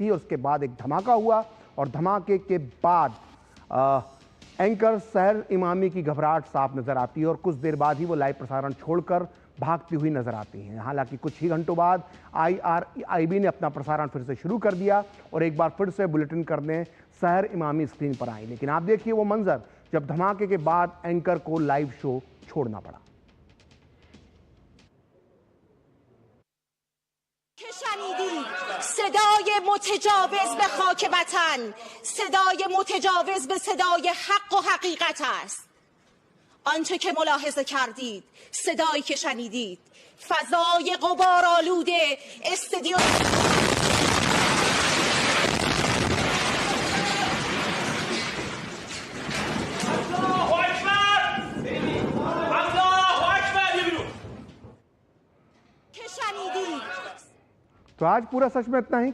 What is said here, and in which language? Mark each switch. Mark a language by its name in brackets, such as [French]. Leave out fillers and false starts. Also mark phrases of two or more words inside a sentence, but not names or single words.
[Hindi] और उसके बाद एक धमाका हुआ और धमाके के बाद एंकर शहर इमामी की घबराहट साफ नजर आती है और कुछ देर बाद ही वो लाइव प्रसारण छोड़कर भागती हुई नजर आती हैं। हालांकि कुछ ही घंटों बाद IRIB ने अपना प्रसारण फिर से शुरू कर दिया और एक बार फिर से बुलेटिन करने शहर इमामी स्क्रीन पर आई। लेकिन आप देखिए वो मंजर जब धमाके के बाद एंकर को [English] live show [Hindi] छोड़ना पड़ा। [Persian] شنیدید صدای متجاوز به خاک وطن، صدای متجاوز به صدای حق و حقیقت است. آنچه که ملاحظه کردید، صدایی که شنیدید، فضای غبارآلود استودیو [Hindi] तो आज पूरा सच में इतना ही।